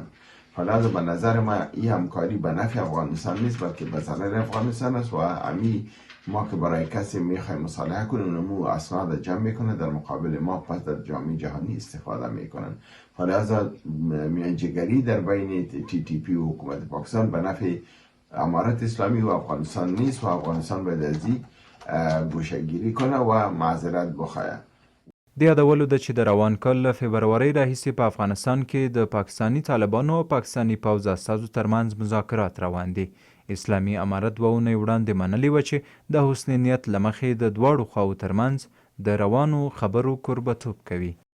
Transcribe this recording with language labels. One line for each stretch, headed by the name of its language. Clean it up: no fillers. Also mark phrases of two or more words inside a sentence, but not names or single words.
Persian: حالا به نظر ما این همکاری به نفع افغانستان نیست بلکه به ضرر افغانستان است و همین ما که برای کسی میخوایم مصالحه کنیم اونمو اسناد جمع میکنه در مقابل ما پس در جامعه جهانی استفاده میکنن. حالا از میانجیگری در بین تی تی پی و حکومت پاکستان به نفع امارت اسلامی و افغانستان نیست و افغانستان باید از این گوشه‌گیری کنه و معذرت بخواه.
Pashto: د یادولو ده چې د روان کال له فبرورۍ راهیسې په افغانستان کې د پاکستاني طالبانو او پاکستاني پوځ استازو ترمنځ مذاکرات روان دي. اسلامي امارت 2 اونۍ وړاندې منلې وه چې د حسن نیت له مخې د دواړو خواو ترمنځ د روانو خبرو کوربهتوب کوي.